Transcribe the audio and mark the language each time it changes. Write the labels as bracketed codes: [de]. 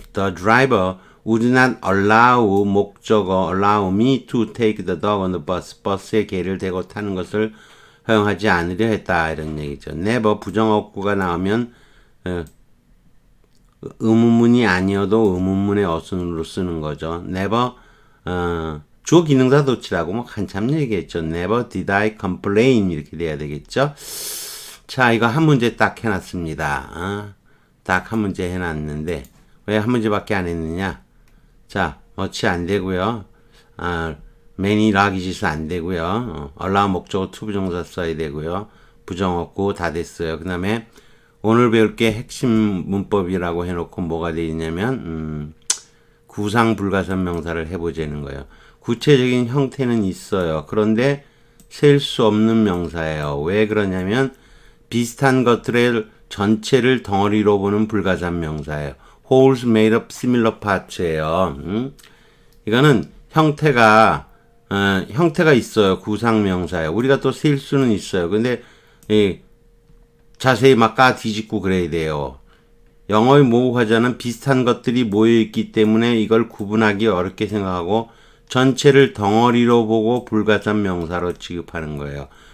[en] The driver would not allow [ko] 목적어 [en] allow me to take the dog on the bus. [ko] 버스에 개를 대고 타는 것을 허용하지 않으려 했다 이런 얘기죠. never 부정어구가 나오면 의문문이 아니어도 의문문의 어순으로 쓰는 거죠. never 주어 기능사 도치라고 뭐 한참 얘기했죠. [en] never did I complain [ko] 이렇게 돼야 되겠죠. 자, 이거 한 문제 딱 해놨습니다. 딱 한 문제 해놨는데 왜 한 문제밖에 안 했느냐? 자, much 안 되고요. many luggages 안 되고요. allow 목적어 to 부정사 써야 되고요. 부정 없고 다 됐어요. 그 다음에 오늘 배울 게 핵심 문법이라고 해놓고 뭐가 되어 있냐면 구상 불가산 명사를 해보자는 거예요. 구체적인 형태는 있어요. 그런데 셀 수 없는 명사예요. 왜 그러냐면 비슷한 것들의 전체를 덩어리로 보는 불가산 명사예요. [en] Wholes made up similar parts [ko] 예요. 이거는 형태가 있어요. 구상 명사예요. 우리가 또 셀 수는 있어요. 근데 자세히 막 까 뒤집고 그래야 돼요. 영어의 모호화자는 비슷한 것들이 모여있기 때문에 이걸 구분하기 어렵게 생각하고 전체를 덩어리로 보고 불가산 명사로 취급하는 거예요.